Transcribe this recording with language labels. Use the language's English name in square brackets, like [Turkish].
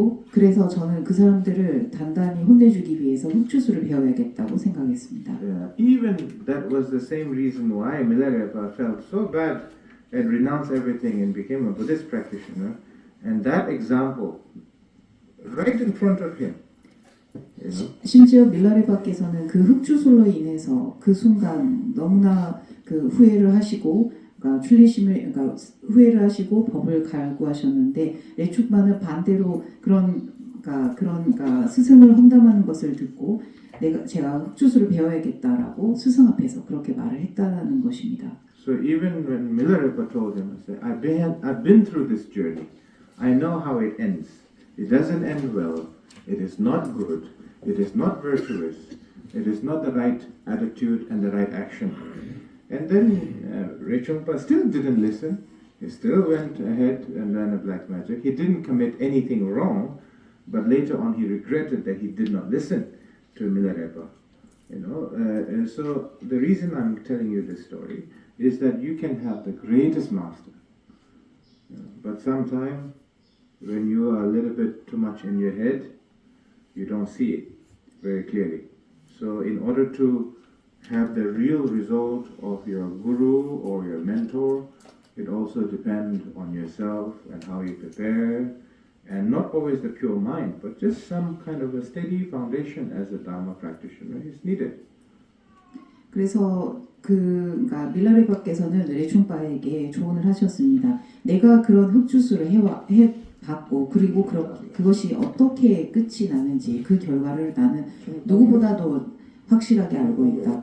[Korean] 그래서 저는 그 사람들을 단단히 혼내주기 위해서 흑주술을 배워야겠다고 생각했습니다. [English] Yeah, even that was the same reason why Milarepa felt so bad and renounced everything and became a Buddhist practitioner. And that example, right in front of him, [Korean] 심지어 밀라레바께서는 그 흑주술로 인해서 그 순간 너무나 그 후회를 하시고, 그러니까 후회를 하시고 법을 갈구하셨는데 레축바는 반대로 그런 스승을 험담하는 것을 듣고 제가 흑주술을 배워야겠다라고 스승 앞에서 그렇게 말을 했다는 것입니다. [English] So even when Milarepa told him, I've been through this journey. I know how it ends. It doesn't end well. It is not good. It is not virtuous. It is not the right attitude and the right action. And then Rechungpa still didn't listen. He still went ahead and learned a black magic. He didn't commit anything wrong, but later on he regretted that he did not listen to Milarepa. And so the reason I'm telling you this story is that you can have the greatest master, but sometimes when you are a little bit too much in your head, you don't see it very clearly. So in order to have the real result of your guru or your mentor, it also depends on yourself and how you prepare, and not always the pure mind, but just some kind of a steady foundation as a Dharma practitioner is needed. [Korean] 그래서 그러니까 밀라레바께서는 레충바에게 조언을 하셨습니다. 내가 그런 흑주술을 해봤고 그리고 그것이 어떻게 끝이 나는지 그 결과를 나는 누구보다도 확실하게 알고 있다.